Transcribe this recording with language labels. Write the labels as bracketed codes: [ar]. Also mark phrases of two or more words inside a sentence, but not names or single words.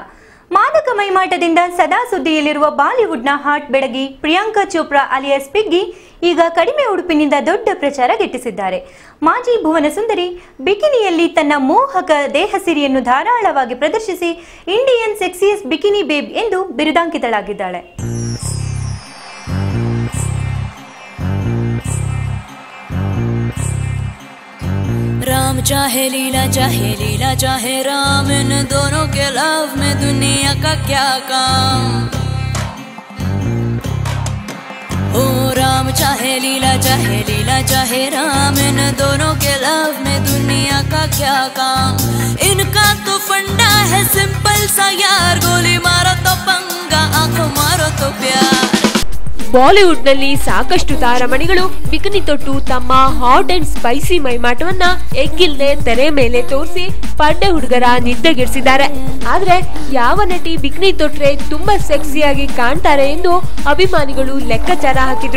[kn] ಮಾದಕ ಮೈಮಾಟದಿಂದ ಸದಾ ಸುದ್ದಿಯಲ್ಲಿರುವ ಬಾಲಿವುಡ್ನ ಹಾಟ್ ಬೆಡಗಿ ಪ್ರಿಯಾಂಕಾ ಚೋಪ್ರಾ ಅಲಿಯಾಸ್ ಪಿಗ್ಗಿ ಈಗ ಕಡಿಮೆ ಉಡುಪಿನಿಂದ ದೊಡ್ಡ ಪ್ರಚಾರ ಗಿಟ್ಟಿಸಿದ್ದಾರೆ. ಮಾಜಿ ಭುವನ ಸುಂದರಿ ಬಿಕಿನಿಯಲ್ಲಿ ತನ್ನ ಮೋಹಕ ದೇಹ ಸಿರಿಯನ್ನು ಧಾರಾಳವಾಗಿ ಪ್ರದರ್ಶಿಸಿ [en] Indian sexiest bikini babe [kn] ಎಂದು ಬಿರುದಾಂಕಿತಳಾಗಿದ್ದಾಳೆ. [hi] राम चाहे लीला चाहे राम, इन दोनों के लव में दुनिया का क्या काम। ओ राम चाहे लीला चाहे राम, इन दोनों के लव में दुनिया का क्या काम। इनका तो फंडा है सिंपल सा यार, गोली मारो तो पंगा, आंख मारो तो प्यार. [kn] ಬಾಲಿವುಡ್ ನಲ್ಲಿ ಸಾಕಷ್ಟು ತಾರಮಣಿಗಳು ಬಿಕಿನಿ ತೊಟ್ಟು ತಮ್ಮ [en] hot and spicy [kn] ಮೈಮಾಟವನ್ನ ಎಗ್ಗಿಲ್ದೆ ತೆರೆ ಮೇಲೆ ತೋರಿಸಿ ಪಡ್ಡೆ ಹುಡುಗರ ನಿದ್ದೆಗೆಡಿಸಿದ್ದಾರೆ. ಆದ್ರೆ ಯಾವ ನಟಿ ಬಿಕಿನಿ ತೊಟ್ರೆ ತುಂಬಾ ಸೆಕ್ಸಿಯಾಗಿ ಕಾಣ್ತಾರೆ ಎಂದು ಅಭಿಮಾನಿಗಳು ಲೆಕ್ಕಾಚಾರ ಹಾಕಿದ್ರು.